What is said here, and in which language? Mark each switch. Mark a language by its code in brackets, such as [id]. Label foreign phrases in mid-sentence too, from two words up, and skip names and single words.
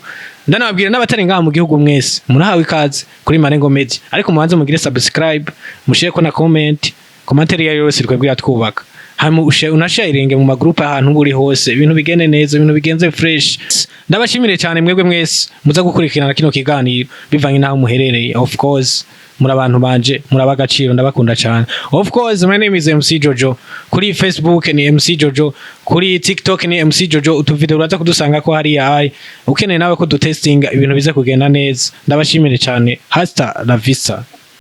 [rn] Ndanababwira n'abatari ngaha mu gihugu mwese murahawe ikaze kuri Marengo Media. Ariko mubanze mugire subscribe, mushire ko na comment. Komantere ya yose twebwe yatwubaka. Hamu unasharinge mu magroup ahantu buri hose ibintu bigende neza ibintu bigenze fresh. Ndabashimire cyane mwebwe mwese muza gukurikirana kino kiganiro bivanye naho muherereye. [en] Of course [rn] muri abantu banje murabagaciro ndabakunda cyane. [en] Of course my name is MC Jojo. [rn] Kuri Facebook ni MC Jojo, kuri TikTok ni MC Jojo. Utuvideo uraza kudusanga ko hari yayi. Ukeneye nawe ko dutestinga ibintu bize kugenda neza. Ndabashimire cyane. [es] Hasta la vista.